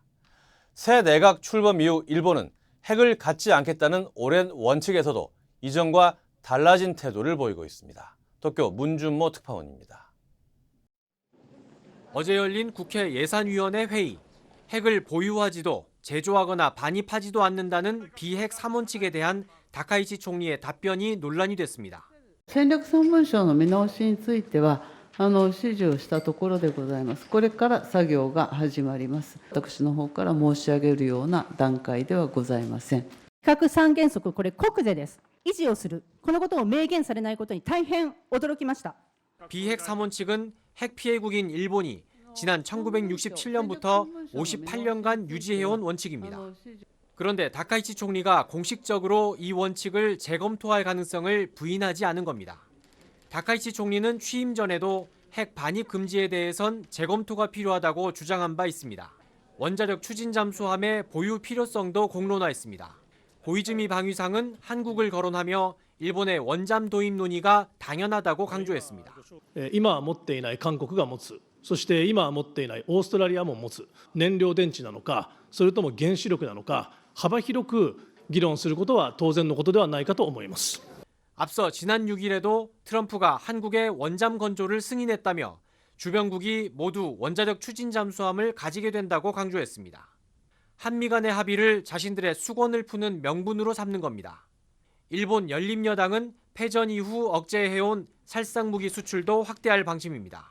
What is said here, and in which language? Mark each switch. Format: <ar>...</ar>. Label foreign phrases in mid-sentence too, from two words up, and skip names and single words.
<ko>새 내각 출범 이후 일본은 핵을 갖지 않겠다는 오랜 원칙에서도 이전과 달라진 태도를 보이고 있습니다. 도쿄 문준모 특파원입니다. 어제 열린 국회 예산위원회 회의. 핵을 보유하지도 제조하거나 반입하지도 않는다는 비핵 3원 측에 대한 다카이치 총리의 답변이 논란이 됐습니다.</ko> <ja>戦略3文書の見直しについては指示をしたところでございます。これから作業が始まります。私の方から申し上げるような段階ではございません。非核三原則、これ国是です。維持をする。このことを明言されないことに大変驚きました。</ja> <ko>비핵 3원 측은 핵 피해국인 일본이 지난 1967년부터 58년간 유지해온 원칙입니다. 그런데 다카이치 총리가 공식적으로 이 원칙을 재검토할 가능성을 부인하지 않은 겁니다. 다카이치 총리는 취임 전에도 핵 반입 금지에 대해선 재검토가 필요하다고 주장한 바 있습니다. 원자력 추진 잠수함의 보유 필요성도 공론화했습니다. 고이즈미 방위상은 한국을 거론하며 일본의 원잠 도입 논의가 당연하다고 강조했습니다.</ko> <ja>今は持っていない韓国が持つ、そして今は持っていないオーストラリアも持つ燃料電池なのか、それとも原子力なのか、幅広く議論することは当然のことではないかと思います。</ja> <ko>앞서 지난 6일에도 트럼프가 한국의 원잠 건조를 승인했다며 주변국이 모두 원자력 추진 잠수함을 가지게 된다고 강조했습니다. 한미 간의 합의를 자신들의 수건을 푸는 명분으로 삼는 겁니다. 일본 열린여당은 패전 이후 억제해온 살상무기 수출도 확대할 방침입니다.</ko>